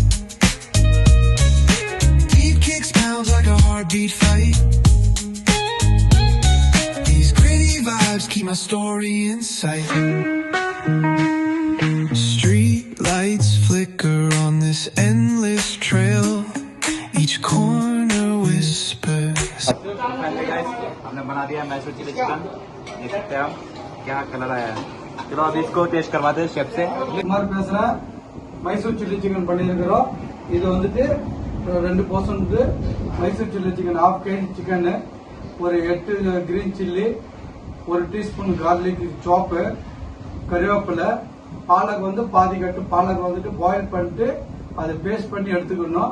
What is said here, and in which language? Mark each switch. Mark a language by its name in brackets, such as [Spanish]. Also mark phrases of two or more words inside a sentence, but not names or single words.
[English] Deep kicks pounds like a heartbeat fight. These gritty vibes keep my story in sight. Street lights flicker on this endless trail. Each corner whispers. [Hindi] हमने बना दिया मैसूर [English] chilli chicken. [Hindi] देख सकते हैं हम क्या कलर आया है। चलो अब इसको टेस्ट करवाते हैं शेफ से। [Tamil] कुमार பேசுறா மைசூர் [English] chilli chicken [Tamil] பண்ணியிருக்கிறோம். இது வந்துட்டு 2% மைசூர் [English] chilli chicken, [Tamil] 1/2 kg சிக்கன், ஒரு 8 [English] green chilli, [Tamil] 1 [English] teaspoon garlic chop, [Tamil] கறிவேப்பிலை, பாலக் வந்து பாதி கட்டு பாலக் வந்துட்டு பாயில் பண்ணிட்டு அதை பேஸ்ட் பண்ணி எடுத்துக்கணும்.